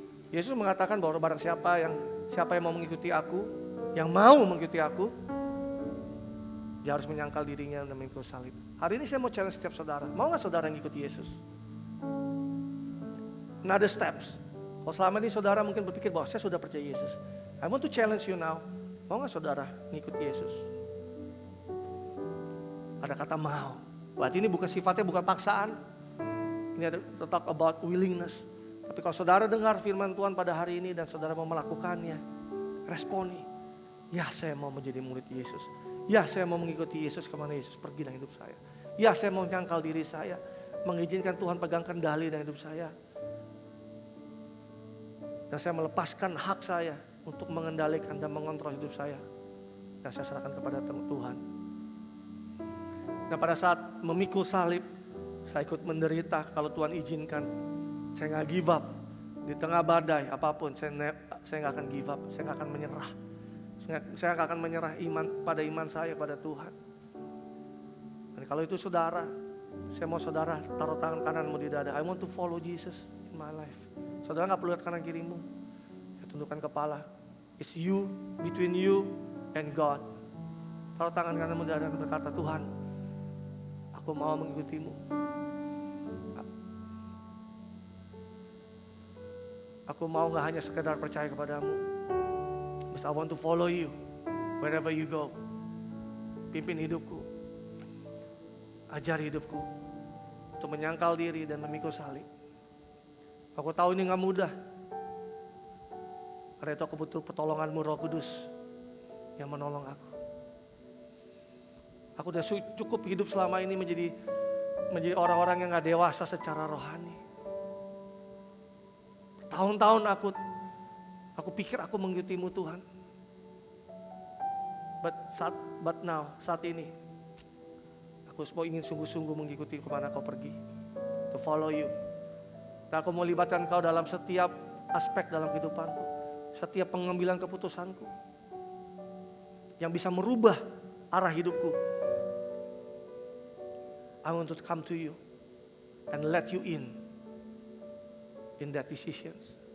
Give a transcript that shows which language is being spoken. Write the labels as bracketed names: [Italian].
[Indonesian] Yesus mengatakan bahwa barang siapa yang mau mengikuti aku, yang mau mengikuti aku, dia harus menyangkal dirinya dan memikul salib. Hari ini saya mau challenge setiap saudara. Mau nggak saudara ngikuti Yesus? [English] Another steps. [Indonesian] Kalau selama ini saudara mungkin berpikir bahwa saya sudah percaya Yesus. [English] I want to challenge you now. [Indonesian] Mau nggak saudara ngikut Yesus? Ada kata mau. Berarti ini bukan sifatnya, bukan paksaan. Ini ada [English] talk about willingness. [Indonesian] Tapi kalau saudara dengar firman Tuhan pada hari ini dan saudara mau melakukannya, responi. Ya, saya mau menjadi murid Yesus. Ya, saya mau mengikuti Yesus kemana Yesus pergi dalam hidup saya. Ya, saya mau nyangkal diri saya, mengizinkan Tuhan pegang kendali dalam hidup saya. Dan saya melepaskan hak saya untuk mengendalikan dan mengontrol hidup saya. Dan saya serahkan kepada Tuhan. Dan pada saat memikul salib, saya ikut menderita kalau Tuhan izinkan. Saya gak [English] give up. [Indonesian] Di tengah badai apapun, saya gak akan [English] give up. [Indonesian] Saya gak akan menyerah. Saya gak akan menyerah pada iman saya pada Tuhan. Dan kalau itu saudara, saya mau saudara taruh tangan kananmu di dada. [English] I want to follow Jesus in my life. [Indonesian] Saudara gak perlu lihat kanan kirimu. Saya tundukkan kepala. [English] It's you, between you and God. [Indonesian] Taruh tangan kananmu di dada dan berkata, Tuhan, aku mau mengikutimu. Aku mau gak hanya sekedar percaya kepadamu. [English] But I want to follow you wherever you go. [Indonesian] Pimpin hidupku. Ajar hidupku. Untuk menyangkal diri dan memikul salib. Aku tahu ini gak mudah. Karena itu aku butuh pertolonganmu Roh Kudus. Yang menolong aku. Aku udah cukup hidup selama ini menjadi orang-orang yang gak dewasa secara rohani. Tahun-tahun aku pikir aku mengikutimu Tuhan. [English] But now, [Indonesian] saat ini, aku ingin sungguh-sungguh mengikuti kemana kau pergi. [English] To follow you. [Indonesian] Dan aku mau libatkan kau dalam setiap aspek dalam kehidupanku. Setiap pengambilan keputusanku. Yang bisa merubah arah hidupku. [English] I want to come to you and let you in that decisions.